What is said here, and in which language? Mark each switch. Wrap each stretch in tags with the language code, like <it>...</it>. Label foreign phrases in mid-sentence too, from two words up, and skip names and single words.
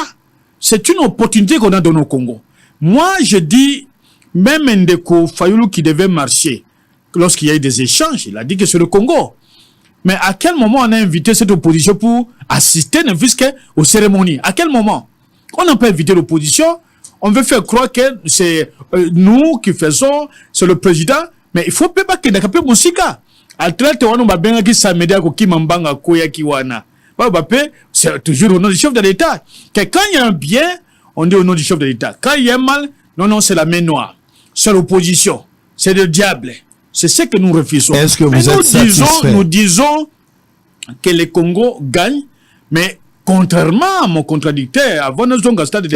<fr>C'est une opportunité qu'on a donnée au Congo. Moi, je dis, même Ndeko Fayoulou qui devait marcher, lorsqu'il y a eu des échanges, il a dit que c'est le Congo. Mais à quel moment on a invité cette opposition pour assister ne fût-ce qu'aux cérémonies? À quel moment? On n'a pas invité l'opposition. On veut faire croire que c'est nous qui faisons, c'est le président. Mais il faut pas que d'akapé musika. Atlete wano babenga ki samedia ko kimambanga koya kiwana. C'est toujours au nom du chef de l'État. Que quand il y a un bien, on dit au nom du chef de l'État. Quand il y a un mal, non, c'est la main noire. C'est l'opposition. C'est le diable. C'est ce que nous refusons. Est-ce que vous êtes satisfait? Nous disons que le Congo gagne, mais contrairement à mon contradicteur, avant nos stade de</fr>